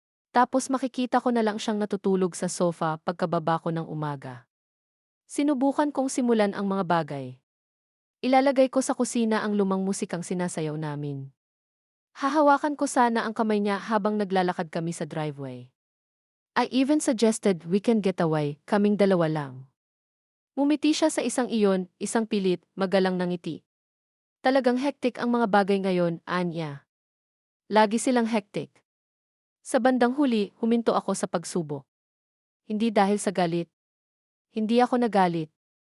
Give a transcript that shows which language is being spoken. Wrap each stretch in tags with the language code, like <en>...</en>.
<tl>Tapos makikita ko na lang siyang natutulog sa sofa pagkababa ko ng umaga. Sinubukan kong simulan ang mga bagay. Ilalagay ko sa kusina ang lumang musikang sinasayaw namin. Hahawakan ko sana ang kamay niya habang naglalakad kami sa driveway.</tl> <en>I even suggested we can get away,</en> <tl>kaming dalawa lang. Ngumiti siya sa isang iyon, isang pilit, magalang na ngiti. Talagang hectic ang mga bagay ngayon, Anya. Lagi silang hectic. Sa bandang huli, huminto ako sa pagsubok. Hindi dahil sa galit. Hindi ako nagalit.</tl>